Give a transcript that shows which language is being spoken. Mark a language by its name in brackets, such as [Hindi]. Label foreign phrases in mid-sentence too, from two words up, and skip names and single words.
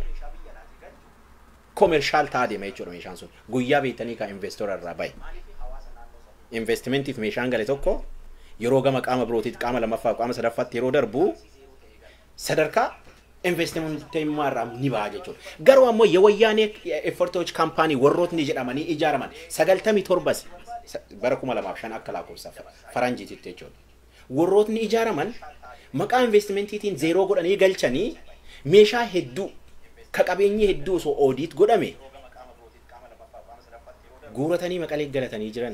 [Oromo] Commercial ta'aa deema jechuudha meeshaan sun guyyaa beektanii ka investor irraa bahe. Investimentiif meeshaan gale tokko yeroo gama qaama birootiif qaama lammaffaa qaama sadaffaatti yeroo darbu sadarkaa investmentii irraa ni baha jechuudha. Garuu ammoo [Amharic] የወያኔ ኤፈርቶች ካምፓኒ [Oromo] warrootni jedhamanii ijaaraman 97 bara 2005 akka lakkoofsa faranjiitti jechuudha. Warrootni ijaaraman maqaa investimentiitiin zeeroo godhanii galchanii meeshaa hedduu ka qabeenyi hedduu osoo oodiit godhame guuratanii maqalee galatanii jiran.